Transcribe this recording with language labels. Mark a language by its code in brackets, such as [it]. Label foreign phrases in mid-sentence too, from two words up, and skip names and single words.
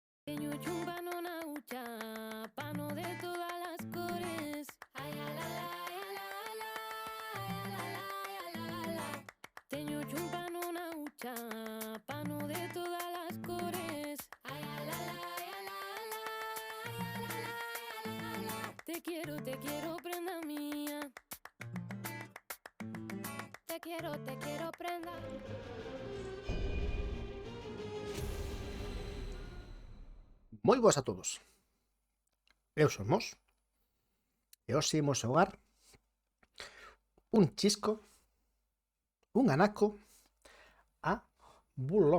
[gl] Teño chumbano na hucha, pano de todas las cores. Ay, la la la, la la la. Teño chumbano na hucha, pano de todas las cores. Ay, la la la. [es] Te quiero, prenda mía. Te quiero, prenda. [gl] Moi boas a todos. Eu son Mos. E hoxe imos xogar un chisco, un anaco a Bulón.